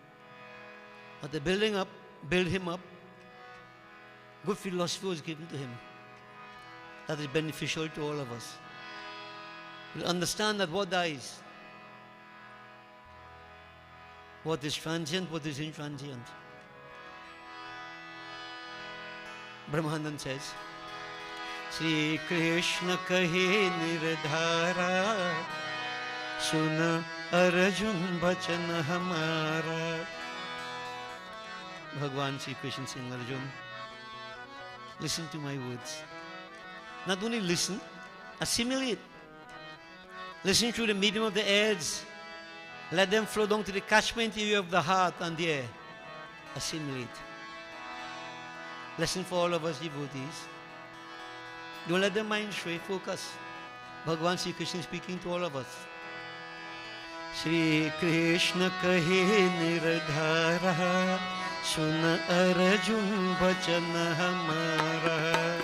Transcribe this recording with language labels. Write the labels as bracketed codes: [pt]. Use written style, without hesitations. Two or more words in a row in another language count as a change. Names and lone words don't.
[en] But the build him up, good philosophy was given to him that is beneficial to all of us. We'll understand that what dies, what is transient, what is intransient. [hi] Brahmanand says, श्री कृष्ण कहे निर्धारा, सुना अर्जुन बचन हमारा. [en] Bhagavan Sri Krishna saying, Arjun, listen to my words. Not only listen, assimilate. Listen through the medium of the airs. Let them flow down to the catchment area of the heart and there. Assimilate. Lesson for all of us devotees. Don't let the mind stray, focus. Bhagavan Sri Krishna speaking to all of us. [hi] श्री कृष्ण कहे निर्धारा, सुन अर्जुन बचन हमारा.